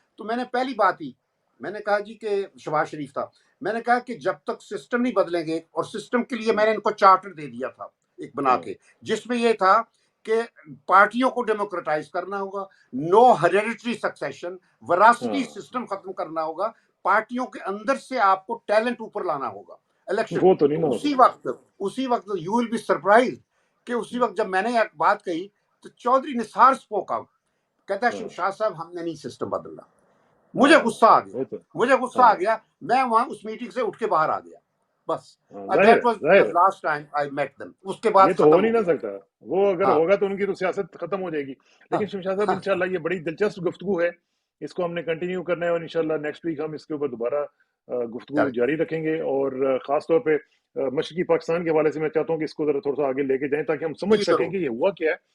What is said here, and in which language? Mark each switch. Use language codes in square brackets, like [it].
[ur] تو میں نے پہلی بات ہی میں نے کہا جی کہ شہباز شریف تھا, میں نے کہا کہ جب تک سسٹم نہیں بدلیں گے, اور سسٹم کے لیے میں نے ان کو چارٹر دے دیا تھا ایک بنا کے, جس میں یہ تھا کہ پارٹیوں کو ڈیموکریٹائز کرنا ہوگا, [en] no hereditary succession, [ur] وراثتی سسٹم ختم کرنا ہوگا, پارٹیوں کے اندر سے آپ کو ٹیلنٹ اوپر لانا ہوگا الیکشن. اسی وقت [en] you will be surprise [ur] کہ اسی وقت جب میں نے ایک بات کہی تو چودھری نثار [en] spoke out, [ur] کہتا ہے شمشاد صاحب ہم نے نہیں سسٹم بدلنا. مجھے غصہ آ گیا, میں وہاں اس میٹنگ سے اٹھ کے باہر آ گیا, بس. [en] That was the last time I met them. [ur] اس کے بعد یہ تو ہو نہیں نہ سکتا, وہ اگر ہوگا تو ان کی تو سیاست ختم ہو جائے گی. لیکن شمشاد صاحب انشاءاللہ یہ بڑی دلچسپ گفتگو ہے, اس کو ہم نے کنٹینیو کرنا ہے, اور انشاءاللہ نیکسٹ ویک ہم اس کے اوپر دوبارہ گفتگو جاری رکھیں گے. اور خاص طور پہ مشرقی پاکستان کے حوالے سے میں چاہتا ہوں کہ اس کو ذرا تھوڑا سا آگے لے کے جائیں تاکہ ہم سمجھ سکیں کہ یہ ہوا کیا ہے.